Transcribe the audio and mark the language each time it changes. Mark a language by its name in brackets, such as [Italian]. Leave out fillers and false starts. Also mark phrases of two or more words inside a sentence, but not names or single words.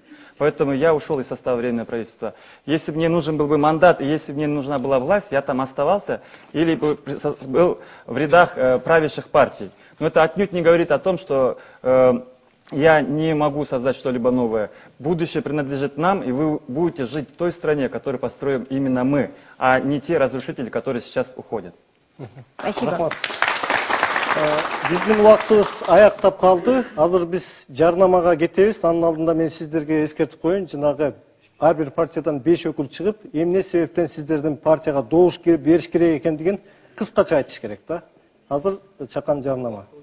[Russian] Поэтому я ушел из состава Временного правительства. Если бы мне нужен был бы мандат, и если бы мне нужна была власть, я там оставался или был в рядах правящих партий. Но это отнюдь не говорит о том, что я не могу создать что-либо новое. Будущее принадлежит нам, и вы будете жить в той стране, которую построим именно мы, а не те разрушители, которые сейчас уходят. Спасибо. [Kyrgyz] Биздин убактыбыз аяктап калды. Азыр биз жарнамага кетебиз. Анын алдында мен сиздерге эскертип коеюн. Жанагы ар бир партиядан 5 өкүл чыгып, эмне себептен сиздердин партияга добуш бериш керек экендигин кыскача айтыш керек да. Азыр чакан жарнама.